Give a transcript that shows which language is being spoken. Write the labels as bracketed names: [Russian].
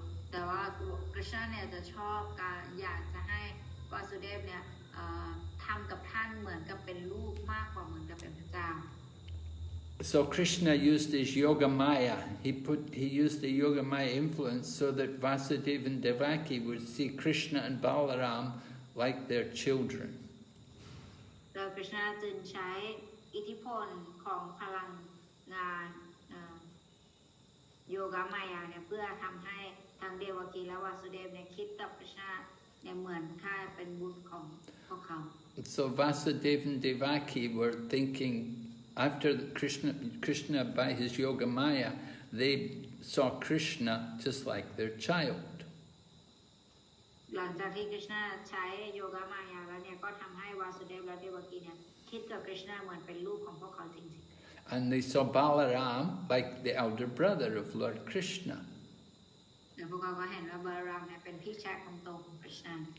[Thai] แต่ว่า Krishna เนี่ยจะชอบการอยากจะให้วาสุเดฟเนี่ยทำกับท่านเหมือนกับเป็นลูกมากกว่าเหมือนกับเป็นพระเจ้า [English] So Krishna used his yoga maya. He used the yoga maya influence so that Vasudeva and Devaki would see Krishna and Balaram like their children. [Thai] แล้ว Krishna จึงใช้อิทธิพลของพลังงานโยกามายาเนี่ยเพื่อทำให้ทั้งเดวกีและวาสุเดฟเนี่ยคิดกับ Krishna เนี่ยเหมือนค่าเป็นบุตรของพวกเขา [English] So Vasudeva and Devaki were thinking, after Krishna by his yoga maya, they saw Krishna just like their child. [Thai] หลังจากที่ Krishna ใช้โยกามายาแล้วเนี่ยก็ทำให้วาสุเดฟและเดวกีเนี่ยคิดกับ Krishna เหมือนเป็นลูกของพวกเขาจริงๆ [English] And they saw Balaram like the elder brother of Lord Krishna. [Thai] แล้วพวกเขาก็เห็นว่าบาลามเนี่ยเป็นพี่ชายคนโตของ Krishna.